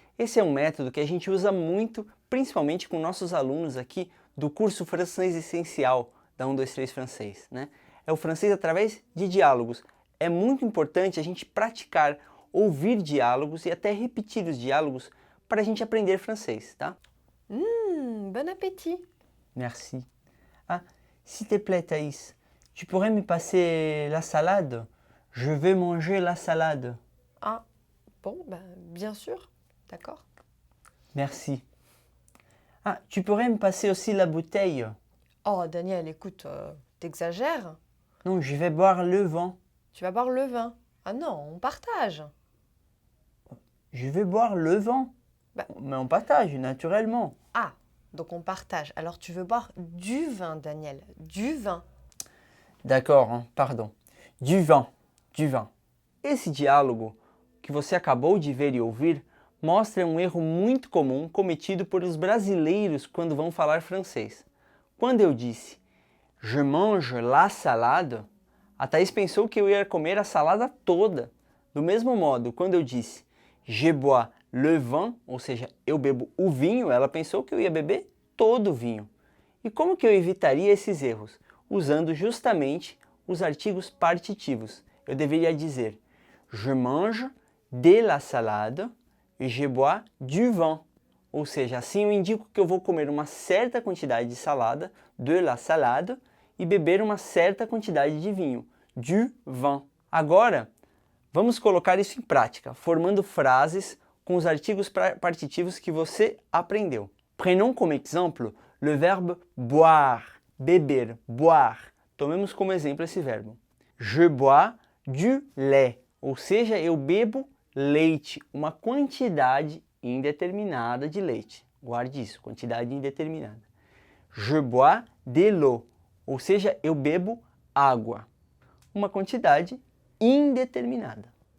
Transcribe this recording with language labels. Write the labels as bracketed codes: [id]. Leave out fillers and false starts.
[pt] Esse é um método que a gente usa muito, principalmente com nossos alunos aqui do curso Francês Essencial da 1, 2, 3 francês, né? É o francês através de diálogos. É muito importante a gente praticar, ouvir diálogos e até repetir os diálogos para a gente aprender francês, tá? [fr] Bon appétit! Merci. Ah, s'il te plaît, Thaïs, tu pourrais me passer la salade? Je veux manger la salade. Ah, bon, ben, bien sûr, d'accord. Merci. Ah, tu pourrais me passer aussi la bouteille? Oh, Daniel, écoute, t'exagères. Non, je vais boire le vin. Tu vas boire le vin. Ah non, on partage. Je vais boire le vin. Bah. Mais on partage, naturellement. Ah, donc on partage. Alors tu veux boire du vin, Daniel, du vin. D'accord, hein, pardon. Du vin, du vin. [pt] Esse diálogo que você acabou de ver e ouvir mostra um erro muito comum cometido por os brasileiros quando vão falar francês. Quando eu disse [fr] je mange la salade, [pt] a Thaís pensou que eu ia comer a salada toda. Do mesmo modo, quando eu disse [fr] je bois le vin, [pt] ou seja, eu bebo o vinho, ela pensou que eu ia beber todo o vinho. E como que eu evitaria esses erros? Usando justamente os artigos partitivos. Eu deveria dizer [fr] je mange de la salade [pt] e [fr] je bois du vin. [pt] ou seja, assim eu indico que eu vou comer uma certa quantidade de salada, [fr] de la salade, [pt] e beber uma certa quantidade de vinho, [fr] du vin. [pt] Agora, vamos colocar isso em prática, formando frases com os artigos partitivos que você aprendeu. [fr] Prenons comme exemple le verbe boire, [pt] beber, [fr] boire. [pt] Tomemos como exemplo esse verbo. [fr] Je bois du lait, [pt] ou seja, eu bebo leite, uma quantidade indeterminada de leite. Guarde isso, quantidade indeterminada. [fr] Je bois de l'eau, [pt] ou seja, eu bebo água, uma quantidade indeterminada.